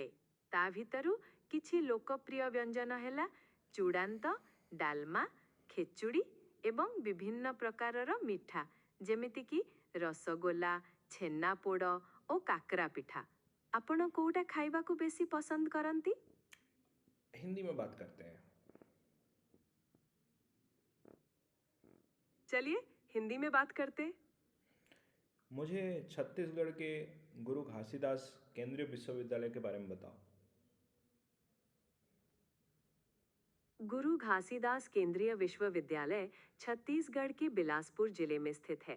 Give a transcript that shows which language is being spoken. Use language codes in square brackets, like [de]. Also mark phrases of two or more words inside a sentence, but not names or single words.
[or] ତା ଭିତରୁ କିଛି ଲୋକପ୍ରିୟ ବ୍ୟଞ୍ଜନ ହେଲା ଚୂଡ଼ାନ୍ତ, ଡାଲମା, ଖେଚୁଡ଼ି ଏବଂ ବିଭିନ୍ନ ପ୍ରକାରର ମିଠା ଯେମିତିକି ରସଗୋଲା, ଛେନାପୋଡ଼ ଓ କାକରା ପିଠା. ଆପଣ କୋଉଟା ଖାଇବାକୁ ବେଶୀ ପସନ୍ଦ କରନ୍ତି? [hi] हिंदी में बात करते हैं चलिए हिंदी में बात करते हैं. मुझे छत्तीसगढ़ के गुरु घासीदास केंद्रीय विश्वविद्यालय के बारे में बताओ गुरु घासीदास केंद्रीय विश्वविद्यालय छत्तीसगढ़ के बिलासपुर जिले में स्थित है.